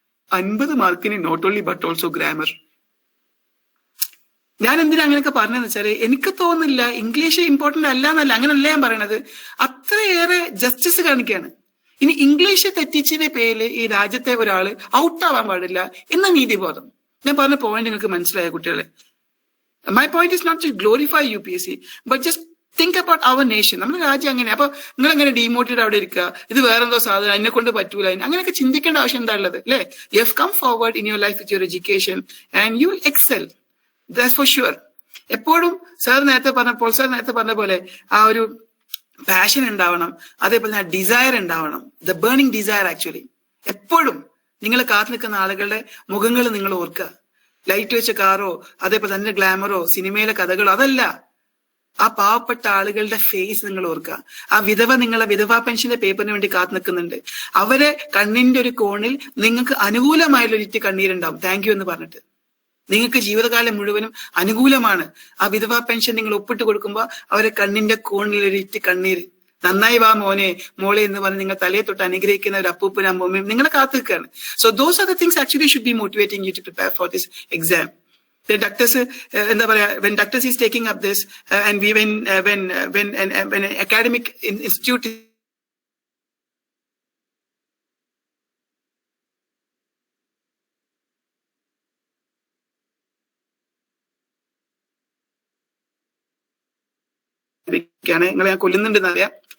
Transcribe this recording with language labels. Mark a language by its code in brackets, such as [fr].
[en] 50 മാർക്കിന് not only but also grammar. [ml] ഞാൻ എന്തിനാ അങ്ങനെയൊക്കെ പറഞ്ഞതെന്ന് വെച്ചാല് എനിക്ക് തോന്നുന്നില്ല ഇംഗ്ലീഷ് ഇമ്പോർട്ടന്റ് അല്ല എന്നല്ല, അങ്ങനല്ല ഞാൻ പറയണത്. അത്രയേറെ ജസ്റ്റിസ് കാണിക്കുകയാണ്. ഇനി ഇംഗ്ലീഷ് തെറ്റിച്ചതിന്റെ പേരിൽ ഈ രാജ്യത്തെ ഒരാള് ഔട്ടാവാൻ പാടില്ല എന്ന നീതിബോധം. ഞാൻ പറഞ്ഞ പോയിന്റ് നിങ്ങൾക്ക് മനസ്സിലായ കുട്ടികളെ? [en] My point is not to glorify UPSC, but just think about our nation. [ml] നമ്മുടെ രാജ്യം അങ്ങനെ. അപ്പൊ നിങ്ങൾ എങ്ങനെ ഡീമോട്ടിവേറ്റ് അവിടെ ഇരിക്കുക, ഇത് വേറെന്തോ സാധനം, എന്നെ കൊണ്ട് പറ്റൂല, അങ്ങനെയൊക്കെ ചിന്തിക്കേണ്ട ആവശ്യം എന്താ ഉള്ളത് അല്ലേ? [en] You have come forward in your life with your education and you will excel, that's for sure. [ml] എപ്പോഴും പോൾ സാർ നേരത്തെ പറഞ്ഞ പോലെ ആ ഒരു പാഷൻ ഉണ്ടാവണം, അതേപോലെ തന്നെ ഡിസയർ ഉണ്ടാവണം, [en] The burning desire. [ml] ആക്ച്വലി എപ്പോഴും നിങ്ങൾ കാത്തു നിൽക്കുന്ന ആളുകളുടെ മുഖങ്ങൾ നിങ്ങൾ ഓർക്കുക. ലൈറ്റ് വെച്ച കാറോ അതേപോലെ തന്നെ ഗ്ലാമറോ സിനിമയിലെ കഥകളോ അതല്ല, ആ പാവപ്പെട്ട ആളുകളുടെ ഫേസ് നിങ്ങൾ ഓർക്കുക. ആ നിങ്ങളെ വിധവാ പെൻഷന്റെ പേപ്പറിന് വേണ്ടി കാത്തു നിൽക്കുന്നുണ്ട്. അവരെ കണ്ണിന്റെ ഒരു കോണിൽ നിങ്ങൾക്ക് അനുകൂലമായുള്ള ഒരിറ്റ് കണ്ണീരുണ്ടാവും, താങ്ക് യു എന്ന് പറഞ്ഞിട്ട്. നിങ്ങൾക്ക് ജീവിതകാലം മുഴുവനും അനുകൂലമാണ്. ആ വിധവാ പെൻഷൻ നിങ്ങൾ ഒപ്പിട്ട് കൊടുക്കുമ്പോൾ അവരെ കണ്ണിന്റെ കോണിൽ ഒരിറ്റ് കണ്ണീര്, നന്നായി വാ മോനെ മോളെ എന്ന് പറഞ്ഞ് നിങ്ങൾ തലയെ തൊട്ട് അനുഗ്രഹിക്കുന്ന ഒരു അപ്പൂപ്പനും അമ്മൂമ്മയും നിങ്ങളെ കാത്തു നിൽക്കുകയാണ്. [en] So those are the things actually should be motivating you to prepare for this exam. Doctors, [ml] എന്താ പറയാ, [en] when doctors is taking up this and when an academic institute [ml] നിങ്ങളെ ഞാൻ കൊല്ലുന്നുണ്ടെന്ന് അറിയാം.